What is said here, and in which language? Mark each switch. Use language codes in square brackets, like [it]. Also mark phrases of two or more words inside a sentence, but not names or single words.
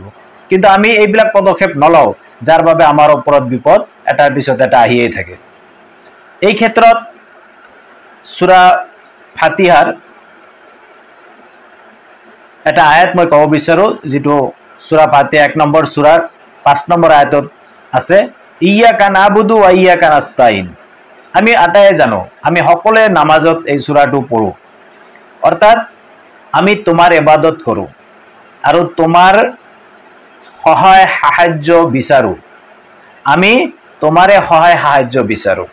[as] কিন্তু আমি এইবিলাক পদক্ষেপ নলওঁ, যাৰ বাবে আমাৰ ওপৰত বিপদ এটাৰ পিছত এটা আহিয়েই থাকে। এই ক্ষেত্ৰত সূৰা ফাতিহাৰ এটা আয়াত মই ক'ব বিচাৰোঁ, যিটো সূৰা ফাতিহা 1 নম্বৰ সূৰাৰ 5 নম্বৰ আয়াতত আছে, [ar] إياك نعبد وإياك نستعين. [as] আমি আটায়ে জানো, আমি সকলোৱে নামাজত এই সূৰাটো পঢ়োঁ, অৰ্থাৎ আমি তোমাৰ ইবাদত কৰোঁ আৰু তোমাৰ সহায় সাহায্য বিচাৰোঁ, আমি তোমাৰে সহায় সাহায্য বিচাৰোঁ।